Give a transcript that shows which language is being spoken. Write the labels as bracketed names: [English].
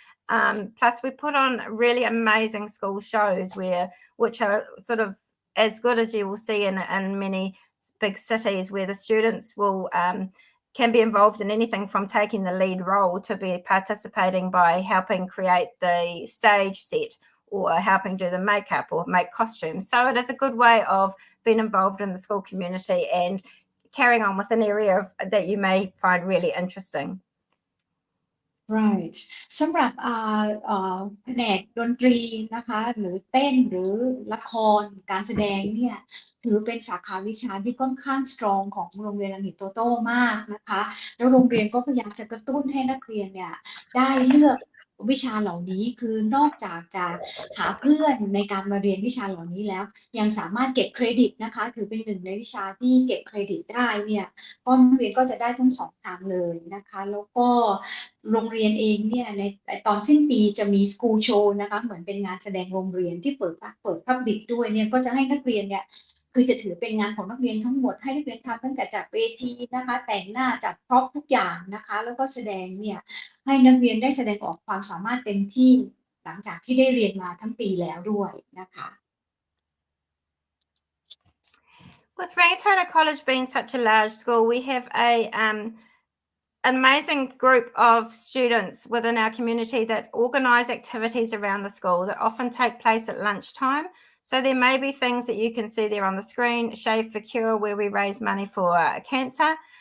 [English] Plus, we put on really amazing school shows which are sort of as good as you will see in many big cities, where the students will can be involved in anything from taking the lead role to be participating by helping create the stage set or helping do the makeup or make costumes. So it is a good way of being involved in the school community and carrying on with an area that you may find really interesting. [Thai] Right สำหรับแผนกดนตรีนะคะหรือเต้นหรือละครการแสดงเนี่ยถือเป็นสาขาวิชาที่ค่อนข้างสตรองของโรงเรียนรังสิตโตโต้มากนะคะแล้วโรงเรียนก็พยายามจะกระตุ้นให้นักเรียนเนี่ยได้เลือกวิชาเหล่านี้คือนอกจากจะหาเพื่อนในการมาเรียนวิชาเหล่านี้แล้วยังสามารถเก็บเครดิตนะคะถือเป็นหนึ่งในวิชาที่เก็บเครดิตได้เนี่ยก็นักเรียนก็จะได้ทั้งสองทางเลยนะคะแล้วก็ โรงเรียนเองเนี่ยในตอนสิ้นปีจะมีสกูลโชว์นะคะเหมือนเป็นงานแสดงโรงเรียนที่เปิดพับลิกด้วยเนี่ยก็จะให้นักเรียนเนี่ยคือจะถือเป็นงานของนักเรียนทั้งหมดให้นักเรียนทำตั้งแต่จัดเวทีนะคะแต่งหน้าจัดพร็อพทุกอย่างนะคะแล้วก็แสดงเนี่ยให้นักเรียนได้แสดงออกความสามารถเต็มที่หลังจากที่ได้เรียนมาทั้งปีแล้วด้วยนะคะ [English] With Rangitoto College being such a large school, we have an amazing group of students within our community that organise activities around the school that often take place at lunchtime. So there may be things that you can see there on the screen, Shave for Cure, where we raise money for cancer.